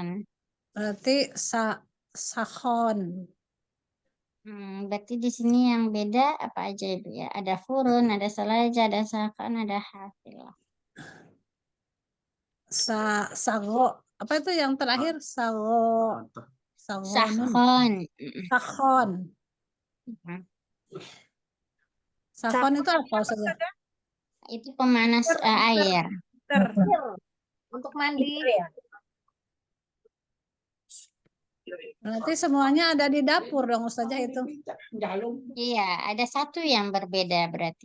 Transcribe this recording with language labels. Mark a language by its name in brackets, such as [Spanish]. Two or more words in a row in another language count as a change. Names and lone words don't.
[Indonesian] Berarti sakhon. Berarti di sini yang beda apa aja Ibu ya? Ada furun, ada salaja, ada sakon, ada hafilah. Sago, apa itu yang terakhir? Sagonun. Sakon. Sakhon. Mm. Sakhon itu apa saja? Itu pemanas air. Untuk mandi. Berarti semuanya ada di dapur dong Ustazah itu. Iya, ada satu yang berbeda berarti.